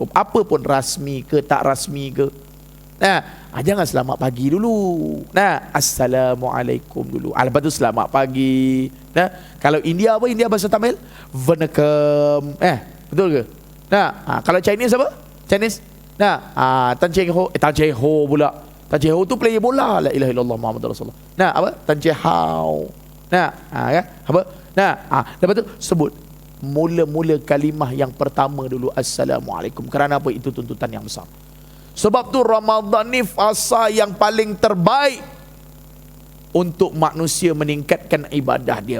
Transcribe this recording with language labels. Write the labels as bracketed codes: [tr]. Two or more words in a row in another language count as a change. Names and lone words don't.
[ms] Apa pun rasmi ke tak rasmi ke. Jangan selamat pagi dulu. Assalamualaikum dulu. Lepas tu selamat pagi. Kalau India apa? India bahasa Tamil Vanakkam. Betul ke? Kalau Chinese apa? Chinese. Tan Cheng Ho. Tan Cheng Ho pula. Tan Cheng Ho tu player bola. [ar] لا إله إلا الله محمد رسول الله. [ms] Apa? Tan Cheng Hao. Kan? Apa? Lepas tu sebut mula-mula kalimah yang pertama dulu Assalamualaikum. Kerana apa? Itu tuntutan yang besar. Sebab tu Ramadan ni fasa yang paling terbaik untuk manusia meningkatkan ibadah dia.